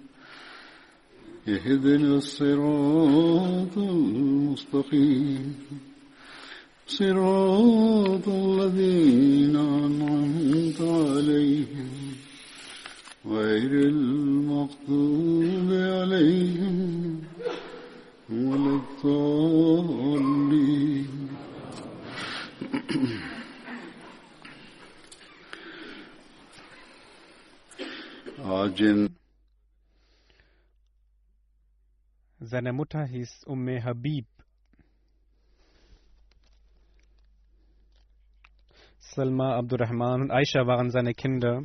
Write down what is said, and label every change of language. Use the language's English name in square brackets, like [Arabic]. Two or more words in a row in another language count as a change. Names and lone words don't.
[Arabic] اهدنا الصراط المستقيم صراط الذين أنعمت عليهم غير المغضوب عليهم ولا الضالين. [German] Seine Mutter hieß Habib. Salma, Abdurrahman und Aisha waren seine Kinder.